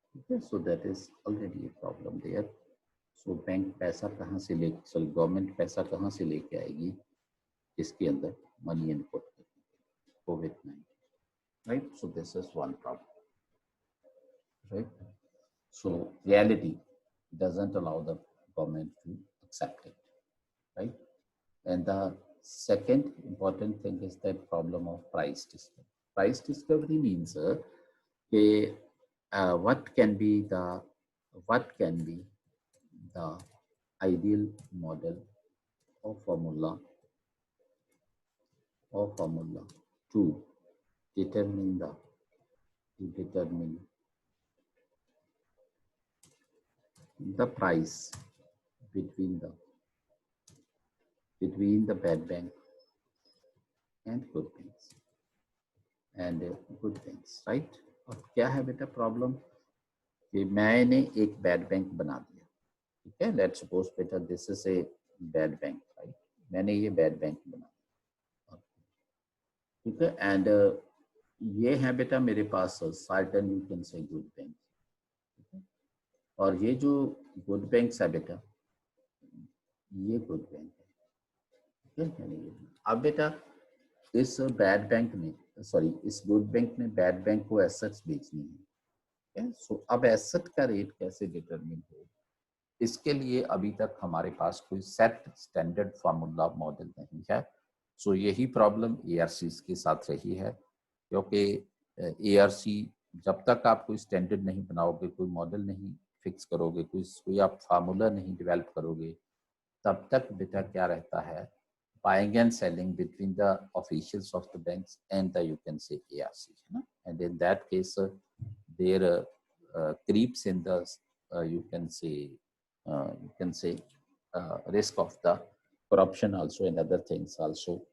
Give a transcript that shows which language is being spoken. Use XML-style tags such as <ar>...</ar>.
<en>Okay, so that is already a problem there.</en> <hi>So bank पैसा कहाँ से ले, sorry, government पैसा कहाँ से लेके आएगी इसके अंदर money input COVID-19, right?</hi> <en>So this is one problem, right? So reality doesn't allow the government to accept it, right? And the second important thing is that problem of price discovery. Price discovery means what can be the ideal model or formula to determine the price between the bad bank and good banks, right?</en> <hi>अब क्या है बेटा problem कि मैंने एक bad bank बना दिया, ठीक है?</hi> <en>Let's suppose बेटा this is a bad bank, right?</en> <hi>मैंने ये बैड बैंक बना दिया, ठीक है? एंड ये है बेटा मेरे पास certain you can say good bank, और ये जो गुड बैंक्स है बेटा ये गुड बैंक है, ठीक है। अब बेटा इस बैड बैंक में, सॉरी इस गुड बैंक में बैड बैंक को एसेट्स बेचनी है। सो अब एसेट का रेट कैसे डिटरमिन हो, इसके लिए अभी तक हमारे पास कोई सेट स्टैंडर्ड फार्मूला मॉडल नहीं है। सो यही प्रॉब्लम एआरसी के साथ रही है, क्योंकि एआरसी जब तक आप कोई स्टैंडर्ड नहीं बनाओगे, कोई मॉडल नहीं फिक्स करोगे, कोई आप फार्मूला नहीं डेवलप करोगे, तब तक बेटा क्या रहता है,</hi> <en>buying and selling between the officials of the banks and the, you can say, ARC, and in that case there creeps in the you can say risk of the corruption also and other things also.</en>